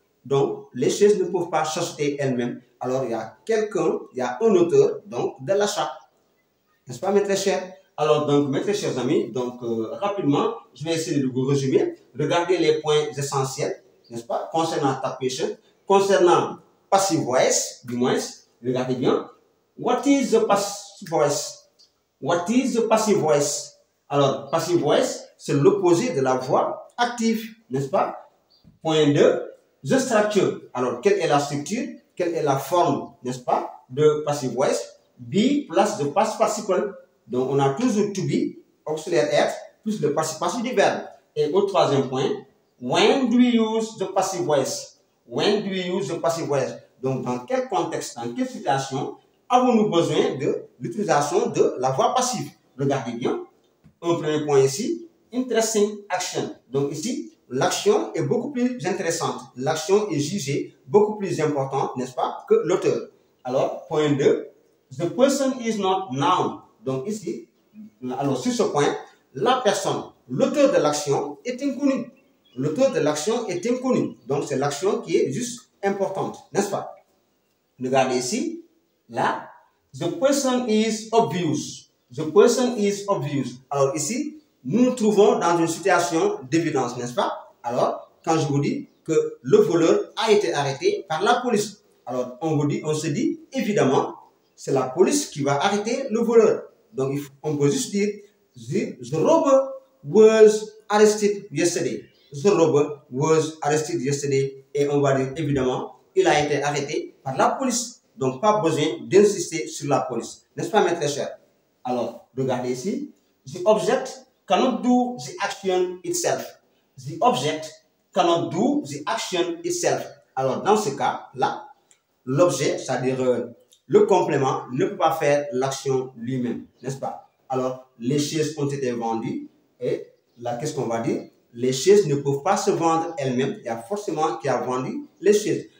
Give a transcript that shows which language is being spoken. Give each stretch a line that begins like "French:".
French: Donc, les chaises ne peuvent pas s'acheter elles-mêmes. Alors, il y a un auteur, donc, de l'achat. N'est-ce pas, mes très chers? Alors, donc, mes très chers amis, donc, rapidement, je vais essayer de vous résumer. Regardez les points essentiels, n'est-ce pas, concernant tappation, concernant passive voice, du moins, Regardez bien.
English: What is the passive voice? What is the passive voice?
French: Alors, passive voice, c'est l'opposé de la voix active, n'est-ce pas? Point 2,
English: the structure.
French: Alors, quelle est la structure? Quelle est la forme, n'est-ce pas, de passive voice?
English: Be plus the past participle.
French: Donc, on a toujours to be, auxiliaire être, plus le participe du verbe. Et au troisième point,
English: when do we use the passive voice? When do we use the passive voice?
French: Donc, dans quel contexte, dans quelle situation avons-nous besoin de l'utilisation de la voix passive? Regardez bien. Un premier point ici, interesting action. Donc ici, l'action est beaucoup plus intéressante. L'action est jugée beaucoup plus importante, n'est-ce pas, que l'auteur.
English: Alors, point 2, the person is not noun.
French: Donc ici, alors sur ce point, la personne, l'auteur de l'action est inconnu. L'auteur de l'action est inconnu. Donc c'est l'action qui est juste importante, n'est-ce pas? Regardez ici, là,
English: the person is obvious. The person is obvious.
French: Alors ici, nous nous trouvons dans une situation d'évidence, n'est-ce pas? Alors, quand je vous dis que le voleur a été arrêté par la police, alors on se dit, évidemment, c'est la police qui va arrêter le voleur. Donc, on peut juste dire,
English: the robber was arrested yesterday. The robber was arrested yesterday.
French: Et on va dire, évidemment, il a été arrêté par la police. Donc, pas besoin d'insister sur la police. N'est-ce pas, mes très chers? Alors, regardez ici.
English: The object cannot do the action itself. The object cannot do the action itself.
French: Alors, dans ce cas-là, l'objet, c'est-à-dire le complément, ne peut pas faire l'action lui-même, n'est-ce pas? Alors, les chaises ont été vendues et là, qu'est-ce qu'on va dire? Les chaises ne peuvent pas se vendre elles-mêmes. Il y a forcément qui a vendu les chaises.